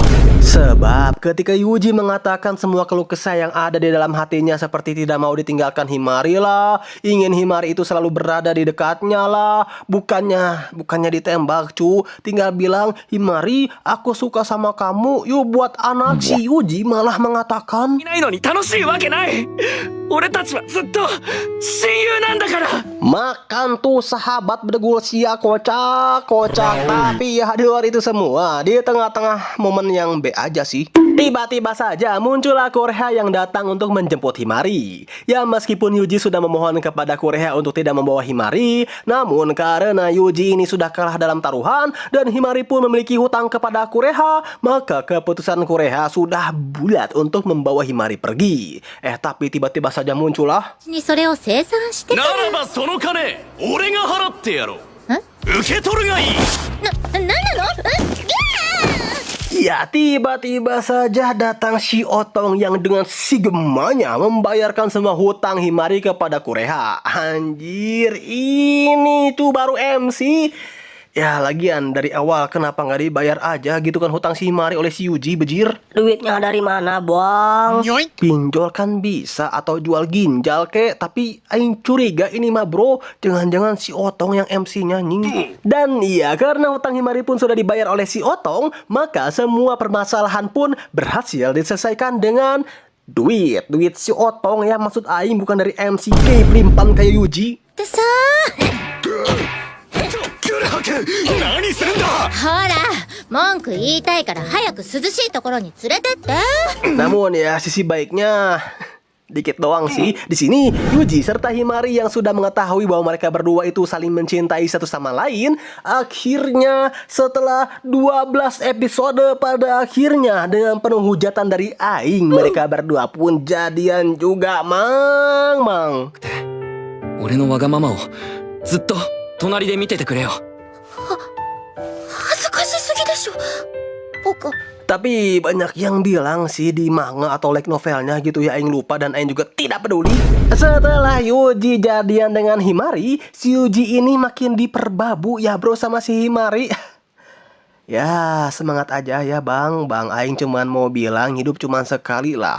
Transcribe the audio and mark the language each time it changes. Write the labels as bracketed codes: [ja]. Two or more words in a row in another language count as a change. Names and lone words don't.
[id] Sebab ketika Yuji mengatakan semua keluh kesah yang ada di dalam hatinya seperti tidak mau ditinggalkan Himari lah, ingin Himari itu selalu berada di dekatnya lah, bukannya ditembak cu, tinggal bilang Himari aku suka sama kamu, yuk buat anak. Si Yuji malah mengatakan [ja] いないのに楽しいわけない。 俺たちはずっと親友なんだから。 [id] Makan tuh sahabat berdegul sia kocak. Tapi ya di luar itu semua, di tengah-tengah momen yang B aja sih, tiba-tiba saja muncullah Kureha yang datang untuk menjemput Himari. Ya meskipun Yuji sudah memohon kepada Kureha untuk tidak membawa Himari, namun karena Yuji ini sudah kalah dalam taruhan dan Himari pun memiliki hutang kepada Kureha, maka keputusan Kureha sudah bulat untuk membawa Himari pergi. Tapi tiba-tiba saja muncullah [ja] にそれを生産してかならばその金俺が払ってやろう。受け取るがいい。なんなの [id] Ya, tiba-tiba saja datang si Otong yang dengan sigemanya membayarkan semua hutang Himari kepada Kureha. Anjir, ini tuh baru MC. Ya, lagian dari awal kenapa nggak dibayar aja gitu kan hutang si Himari oleh si Yuji, bejir? Duitnya dari mana, Bang? Pinjol kan bisa atau jual ginjal kek, tapi aing curiga ini mah bro, jangan-jangan si Otong yang MC-nya nying. Dan iya, karena hutang Himari pun sudah dibayar oleh si Otong, maka semua permasalahan pun berhasil diselesaikan dengan duit si Otong ya, maksud aing bukan dari MC K-Plimpan kayak Yuji. [ja] ってさグラハク何するんだ。ほら文句言いたいから早く涼しいところに連れてって [id] Namun ya sisi baiknya dikit doang sih. Di sini Yuji serta Himari yang sudah mengetahui bahwa mereka berdua itu saling mencintai satu sama lain, akhirnya setelah 12 episode pada akhirnya dengan penuh hujatan dari aing, mereka berdua pun jadian juga, mang. [ja] 俺のわがままをずっと隣で見ててくれよ。恥ずかしすぎでしょ僕 [id] Tapi banyak yang bilang sih di manga atau light novelnya gitu ya, aing lupa dan aing juga tidak peduli. Setelah Yuji jadian dengan Himari, si Yuji ini makin diperbabu ya bro sama si Himari. Ya semangat aja ya bang, aing cuman mau bilang hidup cuman sekali lah.